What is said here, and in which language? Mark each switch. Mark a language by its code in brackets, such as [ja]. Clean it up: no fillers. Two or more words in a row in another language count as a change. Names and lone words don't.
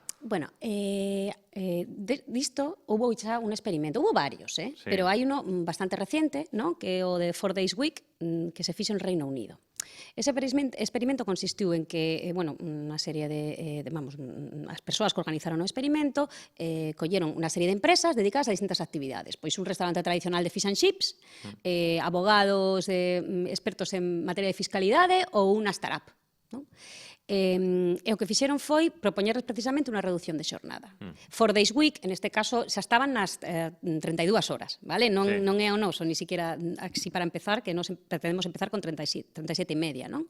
[gl] Bueno, disto houve xa un experimento, houve varios, pero hai uno bastante reciente, que é o de 4 Days Week, que se fixo en Reino Unido. Ese experimento consistiu en que, unha serie as persoas que organizaron o experimento colleron unha serie de empresas dedicadas a distintas actividades. Pois un restaurante tradicional de [en] fish and chips, [gl] abogados expertos en materia de fiscalidade ou unha startup. E o que fixeron foi propoñerles precisamente unha reducción de xornada. 4 Days Week, en este caso, xa estaban nas 32 horas, vale? Non é o noso, ni siquiera así para empezar, que nos pretendemos empezar con 37 e media, non?